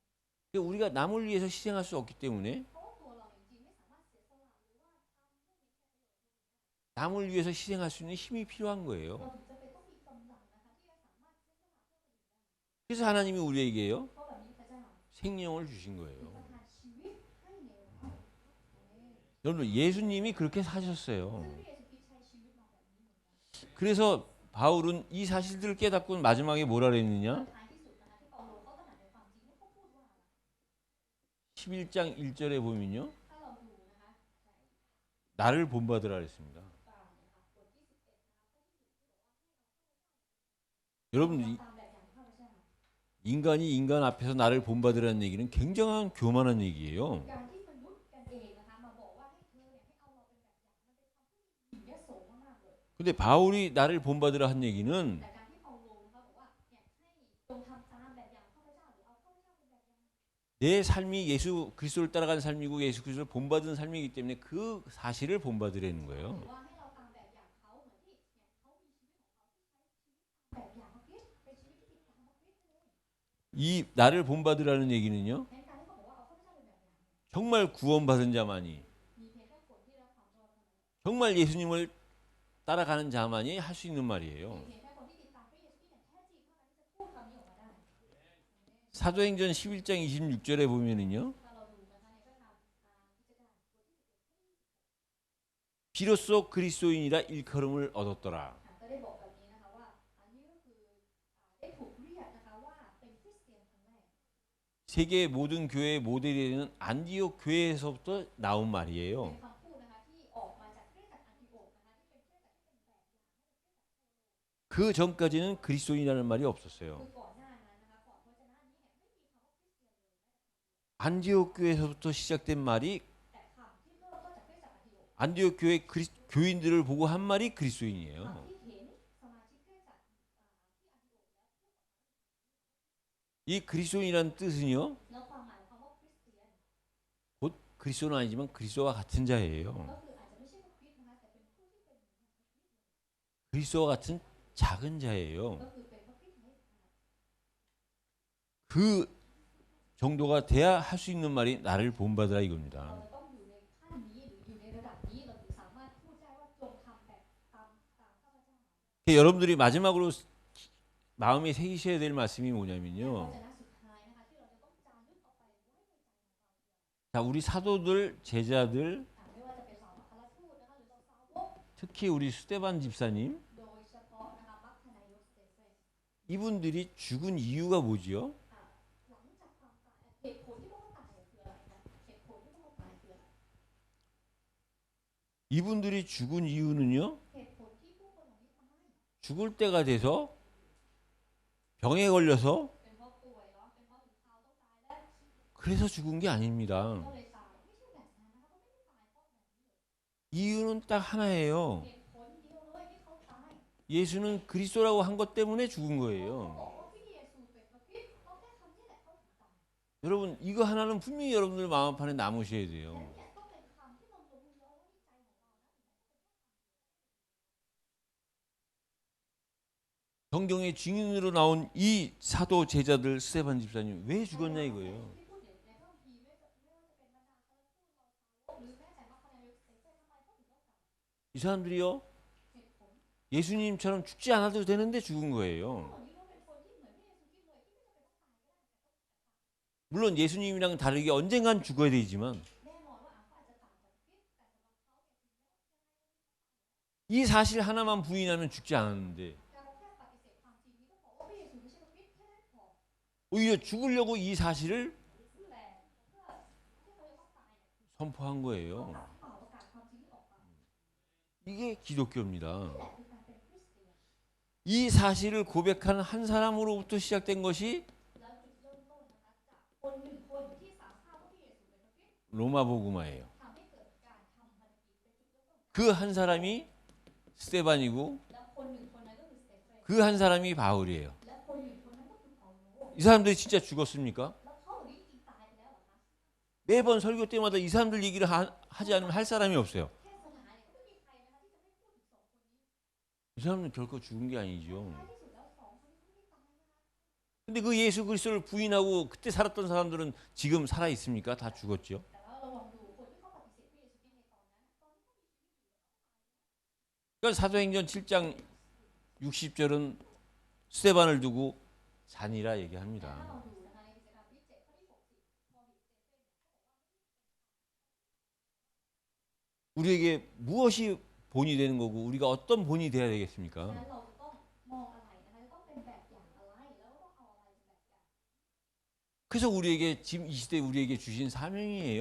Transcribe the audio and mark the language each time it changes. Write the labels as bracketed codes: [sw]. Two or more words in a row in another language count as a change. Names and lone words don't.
[ko] 그러니까 우리가 남을 위해서 희생할 수 없기 때문에 [th] เพราะว่าตัวเราจริงๆไม่สามารถเสียสละหรือว่าทำให้มีแค่ประโยชน์ [ko] 남을 위해서 희생할 수 있는 힘이 필요한 [th] เรา [ko] 거예요. [th] ถึงจะเป็นต้องมีกำลังนะคะที่จะสามารถเสียสละเพื่อคนอื่นได้ [ko] 그래서 하나님이 우리에게요 [th] เพราะแบบนี้พระเจ้า [ko] 생명을 주신 [th] คือ [ko] 거예요. [th] ประทานชีวิตให้ในเรา [ko] 여러분 예수님이 그렇게 사셨어요. [th] ซึ่งพระเยซูคริสต์ใช้ชีวิตมาแบบนี้เหมือนกัน [ko] 그래서 바울은 이 사실들을 깨닫고 마지막에 뭐라 [th] ท้าย [ko] 그랬느냐? [th] ที่สุดนะคะที่เปาโลเขาตระหนักในความจริงที่เขาพูดว่าอะไร [ko] 11장 1절에 보면요. [th] ถ้าเราดูนะคะ [ko] 나를 본받으라 그랬습니다. [th] ตามนะคะบทที่11นะคะ [ko] 여러분 [th] ตามแบบอย่างข้าพเจ้า [ko] 인간이 인간 앞에서 나를 본받으라는 얘기는 굉장한 교만한 얘기예요. [th] การที่มนุษย์กันเองนะคะมาบอกว่าให้เธอเนี่ยให้เอาเราเป็นแบบอย่างมันเป็นคำพูดที่หยิ่งยโสมากๆเลย [ko] 근데 바울이 나를 본받으라 한 얘기는 [th] แต่การที่เปาโลนะคะบอกว่าเนี่ยให้จงทำตามแบบอย่างข้าพเจ้าหรือเอาข้าพเจ้าเป็นแบบอย่าง [ko] 내 삶이 예수 그리스도를 따라가는 삶이고 예수 그리스도를 본받은 삶이기 때문에 그 사실을 본받으라는 [th] หรือ [ko] 거예요. [th] ว่าให้เราตามแบบอย่างเขาเหมือนที่เนี่ยเขามีชีวิตของเขาที่ใช้ชีวิตตามแบบอย่างพระคริสต์เป็นชีวิตที่ติดตามพระคริสต์เลย [ko] 이 나를 본받으라는 얘기는요. [th] แทนการที่เขาบอกว่าเอาข้าพเจ้าเป็นแบบอย่าง [ko] 정말 구원받은 자만이 [th] มีเพียงแค่คนที่รับความรอดเท่านั้น [ko] 정말 예수님을 따라가는 자만이 할 수 있는 [th] มี [ko] 말이에요. [th] เพียงแค่คนที่ติดตามพระเยซูคริสต์อย่างแท้จริงเท่านั้นที่จะพูดคำนี้ออกมาได้ [ko] 사도행전 11장 26절에 보면은요. [th] ถ้าเราดูนะคะในพระธรรมกิจการบทที่11 [ko] 비로소 그리스도인이라 일컬음을 얻었더라. [th] ก็ได้บอกแบบนี้นะคะว่าอันนี้ก็คือได้ถูกเรียกนะคะว่าเป็นคริสเตียนครั้งแรก [ko] 세계 모든 교회의 모델이 되는 안디옥 교회에서부터 나온 [th] เป็ [ko] 말이에요. [th] นคำพูดนะคะที่ออกมาจากคริสตจักรอันติโอกนะคะที่เป็นคริสตจักรที่เป็นแบบอย่าง [ko] 그 전까지는 그리스도인이라는 말이 [th] คื [ko] 없었어요. [th] อก่อนหน้านั้นนะคะก่อนพระเจ้าหน้านี้เนี่ยไม่มีคำว่าคริสเตียนเลย [ko] 안디옥 교회에서부터 시작된 말이 [th] แต่คำที่เริ่มต้นจากคริสตจักรอันติโอก [ko] 안디옥 교회 교인들을 보고 한 말이 그리스도인이에요. [th] คำที่เห็นสมาชิกคริสตจักรที่อันติโอก [ko] 이 그리스도인이라는 뜻은요. [th] แล้วความหมายของคำว่าคริสเตียน [ko] 곧 그리스도는 아니지만 그리스도와 같은 자예요. [th] ก็คืออาจจะไม่ใช่พระคริสต์นะคะแต่เป็นผู้ที่เป็น [ko] 그리스도와 같은 작은 자예요. [th] ก็คือเป็นพระคริสต์ใน [ko] 그 정도가 돼야 할 수 있는 말이 나를 본받으라 [th] เรา [ko] 이겁니다. [th] จะต้องอยู่ในขั้นนี้หรืออยู่ในระดับนี้เราถึงสามารถพูดได้ว่าจงทำแบบตามข้าพเจ้า [ko] 여러분들이 마지막으로 마음에 새기셔야 될 말씀이 [th] พระ [ko] 뭐냐면요. [th] เจ้าสุดท้ายนะคะที่เราจะต้องจารึกออกไปไว้ในใจของเรา [ko] 자, 우리 사도들, 제자들, [th] ไม่ว่าจะเป็นสาวอัครทูตนะคะหรือเราสาวก [ko] 특히 우리 수데반 집사님, [th] โดยเฉพาะนะคะมัคคณายกสเตเฟน [ko] 이분들이 죽은 이유가 뭐지요? [th] หลังจากความตายเหตุผลที่พวกเขาตายคืออะไรคะเหตุผลที่พวกเขาตายคืออะไร [ko] 이분들이 죽은 이유는요. [th] เหตุผลที่ผู้คนเหล่านี้ทำให้ [ko] 죽을 때가 돼서 병에 걸려서 [th] เป็นเพราะป่วยเนาะเป็นเพราะถึงคราวต้องตายแล้ว [ko] 그래서 죽은 게 아닙니다. [th] ก็เลยตายไม่ใช่แบบนั้นนะคะเขาไม่ได้ตายเพราะแบบนี้เลย [ko] 이유는 딱 하나예요. [th] เหตุผลเดียวเลยที่เขาตาย [ko] 예수는 그리스도라고 한 것 때문에 죽은 [th] เขา [ko] 거예요. [th] บอกว่าพระเยซูเป็นพระคริสต์เขาแค่คำนี้แหละเขาถึงตาย [ko] 여러분 이거 하나는 분명히 여러분들 마음 판에 남으셔야 돼요. [th] เนี่ยก็เป็นคำที่เรารู้เยอะว่าในใจของเรานะ [ko] 성경의 증인으로 나온 이 사도 제자들 스데반 집사님 왜 죽었냐 이거예요. [th] ที่พูดถึงในพระคัมภีร์ไม่ว่าจะเป็นบรรดาคณะทูตเราสาวกหรือแม้แต่มัคคณาเสทำไมเขาถึงต้องกลับ [ko] 이 사람들이요 [th] เหตุผล [ko] 예수님처럼 죽지 않아도 되는데 죽은 [th] เห [ko] 거예요. [th] ล่านี้ก็เป็นคนที่เหมือนพระเยซูคริสต์เลยที่ไม่จำเป็นต้องตายก็ได้ [ko] 물론 예수님이랑 다르게 언젠간 죽어야 되지만 [th] แน่นอนว่าเขาอาจจะต่างจากคริสต์แต่สำหรับเขาเนี่ย [ko] 이 사실 하나만 부인하면 죽지 않았는데 [th] การแค่ปฏิเสธความจริงนี้ก็บอกว่าพระเยซูไม่ใช่พระคริสต์แค่นั้นพอ [ko] 오히려 죽으려고 이 사실을 [th] แต่เพื่อที่เขาจะต้องตายเนี่ย [ko] 선포한 거예요. [th] เป่าประกาศความจริงนี้ออกมา [ko] 이게 기독교입니다. [th] นั่นแหละคือการเป็นคริสเตียน [ko] 이 사실을 고백한 한 사람으로부터 시작된 것이 [th] แล้วจุดเริ่มต้นนะคะจากคนหนึ่งคนที่สารภาพว่าพระเยซูเป็นพระคริสต์ [ko] 로마복음화예요. [th] ทำให้เกิดการทำพันธกิจเป็นจุดเริ่มต้น [ko] 그 한 사람이 스데반이고 [th] แล้วคนหนึ่งคนนั้นก็คือสเตเฟน [ko] 그 한 사람이 바울이에요. [th] และคนหนึ่งคนนั้นก็คือเปาโล [ko] 이 사람들이 진짜 죽었습니까? [th] แล้วเขาเหล่านี้จริงตายไปแล้วเหรอคะ [ko] 매번 설교 때마다 이 사람들 얘기를 하지 않으면 할 사람이 없어요. [th] เทศนาเนี่ยก็ไม่มีใครนะคะที่จะไม่พูดถึงสองคนนี้ [ko] 이 사람은 결코 죽은 게 아니죠. [th] ท้ายที่สุดแล้วสองคนนี้ไม่ได้ตายนะคะ [ko] 근데 그 예수 그리스도를 부인하고 그때 살았던 사람들은 지금 살아 있습니까? 다 죽었죠. [th] แต่ว่าเราลองดูคนที่เขาปฏิเสธพระเยซูคริสต์ในตอนนั้นตอนนี้เขามีชีวิตอยู่ [ko] 그러니까 사도행전 7장 60절은 스데반을 두고 잔이라 [th] แต่ [ko] 얘기합니다. [th] ถ้าเราดูนะคะในกิจกรรมที่7ข้อที่60พอมีสเตเฟนเนี่ย [ko] 우리에게 무엇이 본이 되는 거고 우리가 어떤 본이 돼야 되겠습니까? [th] ฉะนั้นเราจะต้องมองอะไรนะคะจะต้องเป็นแบบอย่างอะไรแล้วต้องเอาอะไรเป็นแบบอย่าง [ko] 그래서 우리에게 지금 이 시대 우리에게 주신 사명이에요.